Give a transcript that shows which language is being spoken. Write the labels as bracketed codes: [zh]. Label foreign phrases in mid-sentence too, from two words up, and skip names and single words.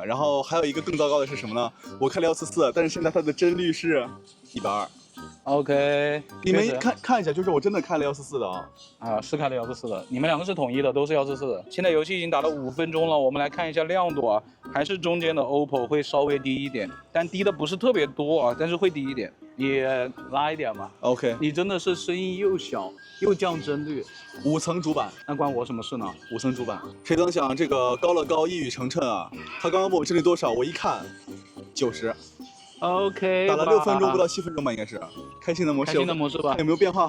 [zh] 然后还有一个更糟糕的是什么呢？我开了144，但是现在它的帧率是120。 OK，你们看一下，就是我真的开了144的啊。啊，是开了144的，你们两个是统一的，都是144的。现在游戏已经打了5分鐘了，我們來看一下亮度啊，還是中間的 OPPO 會稍微低一點，但低的不是特別多啊，但是會低一點。你拉一點嘛。OK。你真的是聲音又小又降幀率，5層主板，那關我什麼事呢？5層主板，誰能想這個高樂高一語成讖啊？他剛剛問我幀率多少，我一看90。OK， 打了6分鐘不到7分鐘吧，應該是開心的模式。開心的模式吧，看有沒有變化？